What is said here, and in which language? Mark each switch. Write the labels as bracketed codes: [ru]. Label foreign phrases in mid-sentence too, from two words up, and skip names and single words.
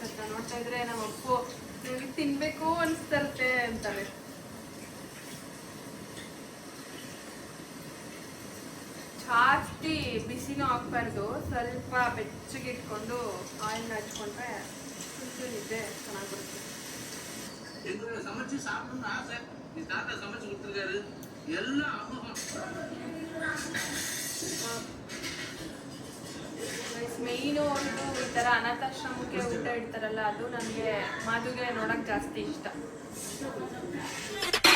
[kn] ಅಂತ ನೋಡ್ತಾ ಇದ್ರೆ ನಮ್ಮ ಅಪ್ಪು ನನಗೆ ತಿನ್ಬೇಕು ಅನಿಸ್ತಿರುತ್ತೆ ಅಂತಾರೆ. ಜಾಸ್ತಿ ಬಿಸಿನೂ ಹಾಕ್ಬಾರ್ದು, ಸ್ವಲ್ಪ ಬೆಚ್ಚಗೆ ಇಟ್ಕೊಂಡು ಆಯಿಲ್ನ ಹಚ್ಕೊಂಡ್ರೆ ಫುಲ್ ಇದೆ ಚೆನ್ನಾಗಿ ಬರುತ್ತೆ. [ta] சமைச்சு சாப்பிடணும்னு ஆசை. நீ தாத்தா சமைச்சு கொடுத்துருக்காரு எல்லாம் [kn] ಮೇಯ್ನು ಒಂದು ಈ ಥರ ಅನಾಥಾಶ್ರಮಕ್ಕೆ ಊಟ ಇಡ್ತಾರಲ್ಲ, ಅದು ನನಗೆ ಮಾದುಗೆ ನೋಡೋಕೆ ಜಾಸ್ತಿ ಇಷ್ಟ.